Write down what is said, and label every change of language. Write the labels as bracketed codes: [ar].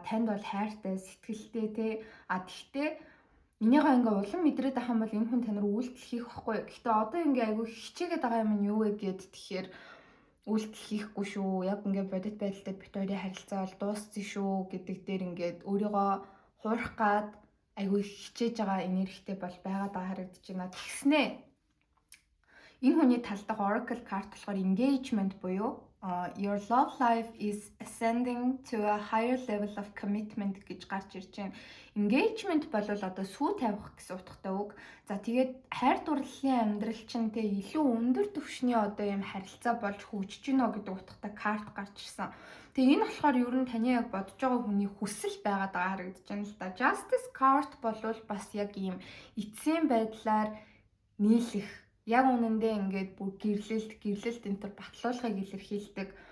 [mn] Танд бол хайртай, сэтгэлтэй те. Тэгтээ энийгээ ингээ улам мэдрээд байгаа юм бол энэ хүн тань руу үйлдэл хийх байхгүй. Гэхдээ одоо ингээ айгүй хичээгээд байгаа юм нь юу вэ гэд тэгэхээр үйлдэл хийхгүй шүү. Яг ингээ бодит байдалтай бит хоёрын харилцаа бол дууссан шүү гэдэг дээр ингээд өөрийгөө хуурах гад айгүй хичээж байгаа энергитэй бол байгаад байгаа харагдаж байна. Тэгснээ энэ хүний тал дахь [en] Oracle card [mn] болохоор [en] engagement [mn] буюу [en] your love life is ascending to a higher level of commitment [mn] гэж гарч ирж байна. Engagement бол одоо сүү тавих гэсэн утгатай үг. За тэгээд хайр дурлалын амьдрал чинь тэ илүү өндөр түвшний одоо юм харилцаа болж хөгжиж гинэ гэдэг утгатай карт гарч ирсэн. Тэгээ энэ болохоор ер нь таны яг бодож байгаа хүний хүсэл байгаад байгаа харагдаж байна л да. Justice card бол бас яг ийм эцсийн байдлаар нийлэх яг үнэндээ ингээд бүр гэрлэлт энтер батлуулгыг илэрхийлдэг.